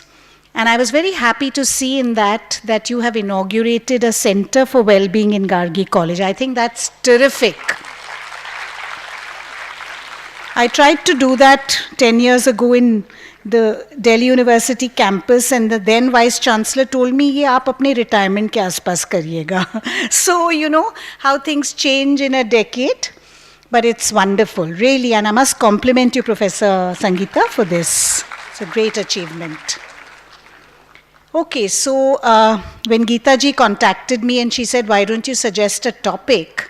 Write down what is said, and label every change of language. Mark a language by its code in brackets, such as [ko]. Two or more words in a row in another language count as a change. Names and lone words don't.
[en] And I was very happy to see in that you have inaugurated a Center for Wellbeing in Gargi College. I think that's terrific. I tried to do that 10 years ago in the Delhi University campus, and the then Vice Chancellor told me, [hi] "ये आप अपने रिटायरमेंट के आसपास करियेगा." [en] So, you know how things change in a decade, but it's wonderful, really. And I must compliment you, Professor Sangeeta, for this. It's a great achievement. Okay, so when Geeta ji contacted me and she said, "Why don't you suggest a topic?"